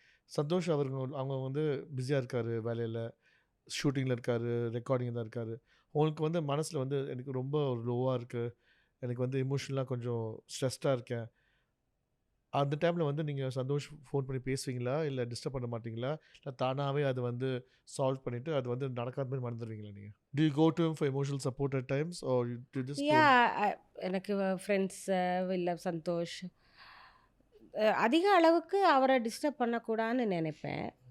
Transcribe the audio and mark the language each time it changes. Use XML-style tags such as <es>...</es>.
<ta>சந்தோஷ் அவங்க வந்து பிஸியாக இருக்கார், வேலையில் ஷூட்டிங்கில் இருக்கார், ரெக்கார்டிங்கில் தான் இருக்கார். உங்களுக்கு வந்து மனசில் வந்து எனக்கு ரொம்ப ஒரு லோவாக இருக்குது, எனக்கு வந்து எமோஷனலாக கொஞ்சம் ஸ்ட்ரெஸ்டாக இருக்கேன். அந்த டைமில் வந்து நீங்கள் சந்தோஷ் ஃபோன் பண்ணி பேசுவீங்களா, இல்லை டிஸ்டர்ப் பண்ண மாட்டிங்களா, இல்லை தானாகவே அதை வந்து சால்வ் பண்ணிவிட்டு அது வந்து நடக்காத மாதிரி மறந்துடுவீங்களா நீங்கள்?</ta> <en>Do you go to him for emotional support at times or you just</en> <ta>எனக்கு ஃப்ரெண்ட்ஸ் இல்லை சந்தோஷ் அதிக அளவுக்கு அவரை டிஸ்டர்ப் பண்ணக்கூடாதுன்னு நினைப்பேன்.</ta>